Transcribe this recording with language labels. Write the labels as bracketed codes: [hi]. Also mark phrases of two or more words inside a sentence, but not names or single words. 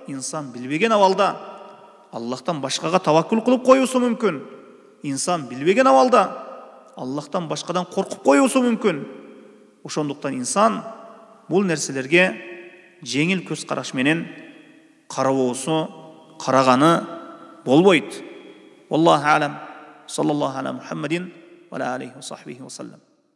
[ky] инсан билбеген абалда Аллахтан башкага таваккул кылып коюусу мүмкүн. Инсан билбеген абалда Аллахтан башкадан коркуп коюусу мүмкүн. Ошондуктан инсан бул нерселерге жеңил көз караш менен карабоосу, караганы болбойт. [ar] والله أعلم. صلى الله على محمد وعلى آله وصحبه وسلم.